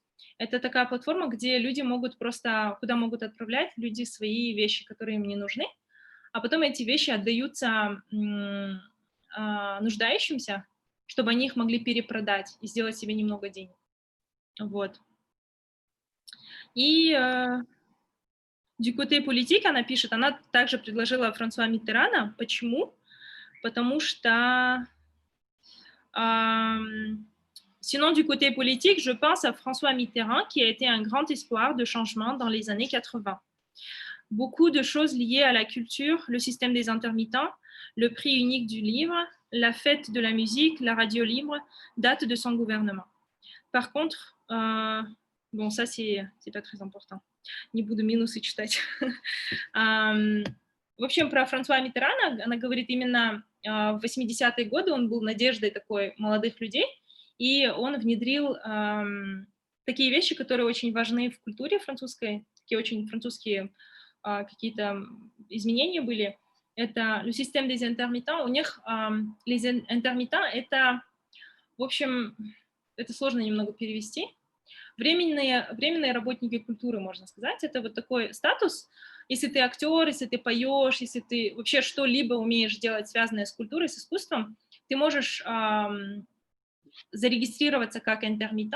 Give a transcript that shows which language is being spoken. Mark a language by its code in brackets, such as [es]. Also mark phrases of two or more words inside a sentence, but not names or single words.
[ru] Это такая платформа, где люди могут просто, куда могут отправлять люди свои вещи, которые им не нужны, а потом эти вещи отдаются нуждающимся, чтобы они их могли перепродать и сделать себе немного денег. Вот. И [fr] du côté politique, [ru] она пишет, она также предложила Франсуа Миттерана. Почему? Потому что [fr] sinon, du côté politique, je pense à François Mitterrand, qui a été un grand espoir de changement dans les années 80. Beaucoup de choses liées à la culture, le système des intermittents, le prix unique du livre, la fête de la musique, la radio libre, datent de son gouvernement. Par contre, bon, ça, c'est pas très important. [ru] Не буду минусы читать. В общем, про Франсуа Миттерана она говорит именно в 80-е годы он был надеждой такой молодых людей, и он внедрил такие вещи, которые очень важны в культуре французской, такие очень французские какие-то изменения были. Это le système des intermittents. У них [fr] les intermittents — [ru] это, в общем, это сложно немного перевести. Временные работники культуры, можно сказать. Это вот такой статус. Если ты актер, если ты поешь, если ты вообще что-либо умеешь делать, связанное с культурой, с искусством, ты можешь зарегистрироваться как интермитент.